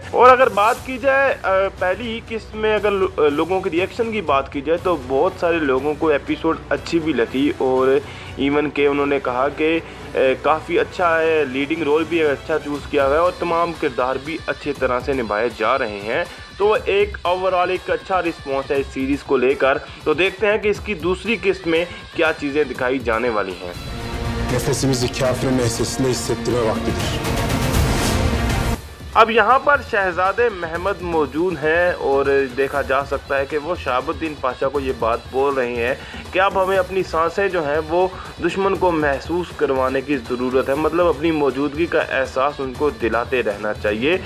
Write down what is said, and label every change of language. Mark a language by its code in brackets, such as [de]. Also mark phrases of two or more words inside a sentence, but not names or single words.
[ur] اور اگر بات کی جائے پہلی ہی قسط میں اگر لوگوں کے ری ایکشن کی بات کی جائے تو بہت سارے لوگوں کو ایپیسوڈ اچھی بھی لگی اور ایون کے انہوں نے کہا کہ کافی اچھا ہے, [en] leading role [ur] بھی اچھا چوز کیا گیا اور تمام کردار بھی اچھی طرح سے نبھائے جا رہے ہیں. تو ایک اوورآل ایک اچھا رسپانس ہے اس سیریز کو لے کر. تو دیکھتے ہیں کہ اس کی دوسری قسط میں کیا چیزیں دکھائی جانے والی ہیں. [tr] Nefesimizi kafirin ensesinde hissettirme vaktidir. [ur] اب یہاں پر شہزادے محمد موجود ہیں اور دیکھا جا سکتا ہے کہ وہ شہاب الدین پاشا کو یہ بات بول رہے ہیں کہ اب ہمیں اپنی سانسیں جو ہیں وہ دشمن کو محسوس کروانے کی ضرورت ہے. مطلب اپنی موجودگی کا احساس ان کو دلاتے رہنا چاہیے.